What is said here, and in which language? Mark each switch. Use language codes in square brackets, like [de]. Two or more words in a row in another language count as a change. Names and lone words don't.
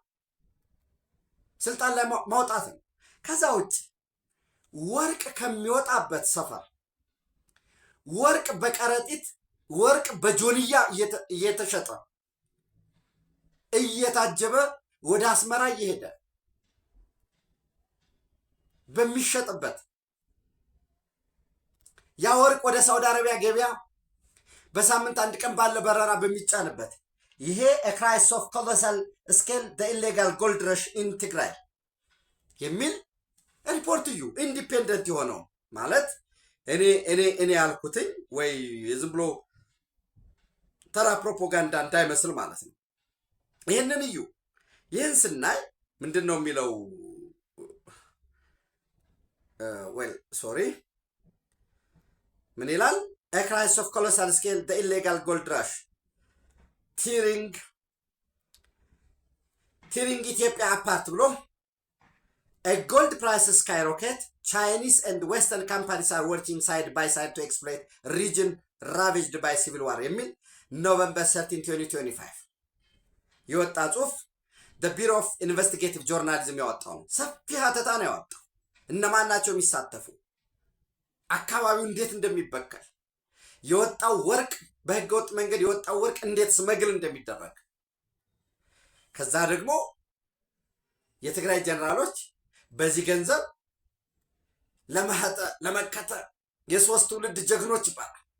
[am] ስልጣን ላይ ማውጣት ነው። ከዛ ውጭ ወርቅ ከሚወጣበት ሰፈር ወርቅ በቀረጢት ወርቅ በጆንያ እየተሸጠ እየታጀበ ወደ አስመራ እየሄደ በሚሸጥበት ያ ወርቅ ወደ ሳውዲ አረቢያ ገበያ በሳምንት 1 ቀን ባለ በረራ በሚጫንበት ይሄ [en] a crisis of colossal scale the illegal gold rush in Tigray [am] የሚል ሪፖርት እዩ። ኢንዲፔንደንት የሆነው ማለት እኔ ያልኩትኝ ወይ ዝም ብሎ ተራ ፕሮፓጋንዳ እንዳይመስል ማለት ነው። ይሄንን እዩ። ይህን ስናይ ምንድነው የሚለው? ምን ይላል? [en] a crisis of colossal scale the illegal gold rush tearing Ethiopia apart [am] ብሎ [en] a gold prices skyrocket, Chinese and Western companies are working side by side to exploit region ravaged by civil war [am] የሚል November 13, 2025 የወጣ ጽሁፍ the Bureau of Investigative Journalism ያወጣው ሰፊ ሀተታ ነው ያወጣው። እነማን ናቸው የሚሳተፉ፣ አካባቢው እንዴት እንደሚበከል፣ የወጣው ወርቅ በህገወጥ መንገድ የወጣው ወርቅ እንዴት ስመግል እንደሚደረግ ከዛ ደግሞ የትግራይ ጀነራሎች በዚህ ገንዘብ ለመከተ የሶስት ትውልድ ጀግኖች ይባላል።